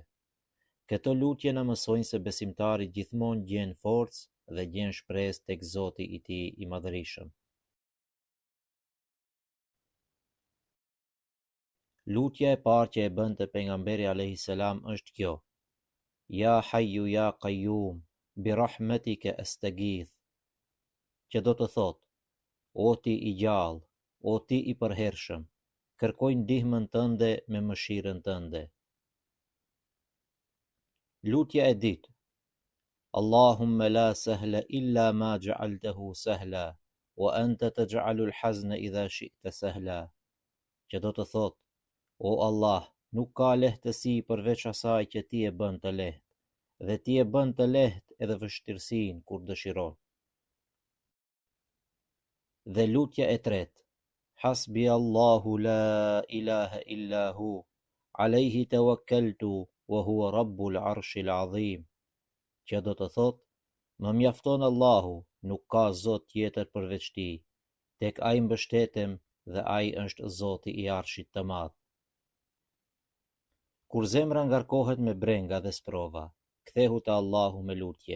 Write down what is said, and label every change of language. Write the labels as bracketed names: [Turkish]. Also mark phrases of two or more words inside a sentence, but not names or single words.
[Albanian] Këto lutje na mësojnë se besimtari gjithmonë gjen forcë dhe gjen shpresë tek Zoti I tij I Madhërisëm. Lutja e parë që e bënte pejgamberi [Arabic] عليه السلام [Albanian] është kjo: [Arabic] يا حي يا قيوم برحمتك أستغيث. [Albanian] Që do të thotë: O ti I gjallë, o ti I përhershëm, kërkoj ndihmën tënde me mëshirën tënde. Lutja e dytë: [Arabic] اللهم لا سهل إلا ما جعلته سهلا وأنت تجعل الحزن إذا شئت سهلا. [Albanian] Që do të thotë: O Allah, nuk ka lehtësi përveç asaj që ti e bën të lehtë, dhe ti e bën të lehtë edhe vështirësinë kur dëshiron. Dhe lutja e tretë: [Arabic] حسبي الله لا إله إلا هو عليه توكلت وهو رب العرش العظيم. [Albanian] Që do të thotë: Më mjafton Allahu, nuk ka zot tjetër përveç tij, tek ai mbështetem dhe ai është Zoti I Arshit të Madh. Kur zemra ngarkohet me brenga dhe sprova, kthehu te Allahu me lutje.